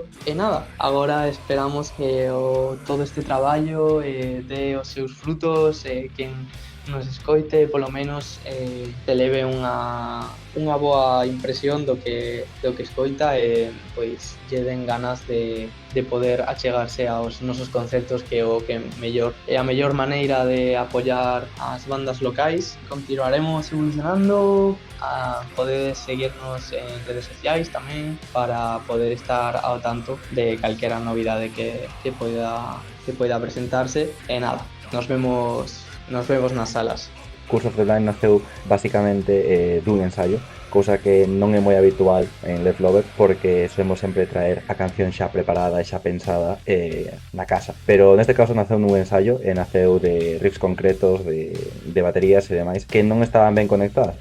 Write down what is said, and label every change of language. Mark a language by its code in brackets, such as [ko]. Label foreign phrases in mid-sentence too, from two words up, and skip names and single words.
[gl] E nada, agora esperamos que todo este traballo dé os seus frutos, quen nos escoite, polo menos te leve unha boa impresión do que escoita e pois lle den ganas de poder achegarse aos nosos concertos, que o que mellor é a mellor maneira de apoiar as bandas locais. Continuaremos evolucionando, podedes seguirnos en redes sociais tamén para poder estar ao tanto de calquera novidade que poida presentarse. E nada, nos vemos nas salas. Curse of the Blind naceu basicamente dun ensaio, cousa que non é moi habitual en Left Lover, porque solemos sempre traer a canción xa preparada e xa pensada na casa. Pero neste caso naceu nun ensaio e naceu de riffs concretos, de baterías e demais que non estaban ben conectadas.